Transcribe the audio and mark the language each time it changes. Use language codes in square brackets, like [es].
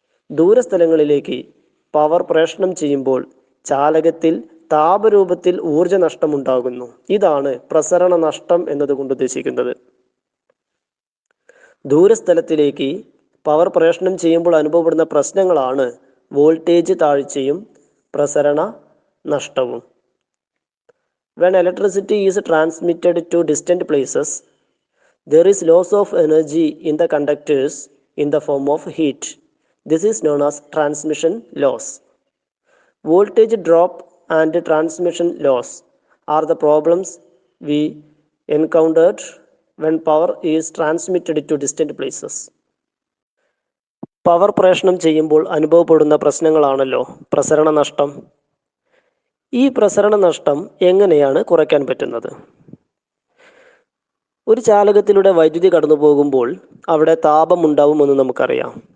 [ml] ദൂരസ്ഥലങ്ങളിലേക്ക് power പ്രേഷണം ചെയ്യുമ്പോൾ ചാലകത്തിൽ താപരൂപത്തിൽ ഊർജ്ജ നഷ്ടമുണ്ടാകുന്നു. ഇതാണ് പ്രസരണ നഷ്ടം എന്നതുകൊണ്ട് ഉദ്ദേശിക്കുന്നത്. ദൂരസ്ഥലത്തിലേക്ക് പവർ പ്രേഷണം ചെയ്യുമ്പോൾ അനുഭവപ്പെടുന്ന പ്രശ്നങ്ങളാണ് വോൾട്ടേജ് താഴ്ചയും പ്രസരണ നഷ്ടവും. [en] When electricity is transmitted to distant places, there is loss of energy in the conductors in the form of heat. This is known as transmission loss. Voltage drop and transmission loss are the problems we encountered when power is transmitted to distant places. [ml] Power പ്രേഷണം ചെയ്യുമ്പോൾ അനുഭവപ്പെടുന്ന പ്രശ്നങ്ങളാണല്ലോ പ്രസരണ നഷ്ടം. ഈ പ്രസരണ നഷ്ടം എങ്ങനെയാണ് കുറയ്ക്കാൻ പറ്റുന്നത്? ഒരു ചാലകത്തിലൂടെ വൈദ്യുതി കടന്നു പോകുമ്പോൾ അവിടെ താപം ഉണ്ടാവുമെന്ന് നമുക്കറിയാം.